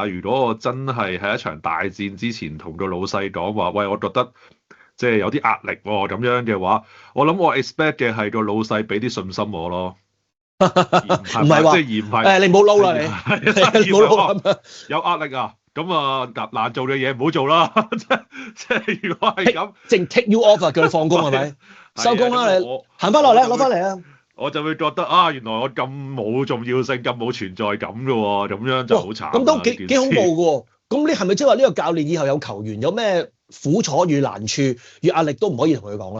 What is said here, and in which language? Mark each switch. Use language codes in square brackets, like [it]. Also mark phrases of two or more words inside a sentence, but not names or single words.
[yue] 如果我真係喺一場大戰之前同個老細講話，喂，我覺得即係有啲壓力喎，咁樣嘅話，我諗我 expect 嘅係個老細俾啲信心我咯。唔係話，即係而唔係你唔好撈啦，你唔好撈有壓力啊，咁啊難做嘅嘢唔好做啦。即係如果係咁，淨 [en] take you off [yue] 啊，叫你放工係咪？收工啦，你行翻落嚟，攞翻嚟啊！我就會覺得原來我咁冇重要性，咁冇存在感嘅喎，咁樣就好慘。咁都幾恐怖嘅喎。咁你係咪即係話呢個教練以後有球員有咩苦楚與難處與壓力都唔可以同佢講啦？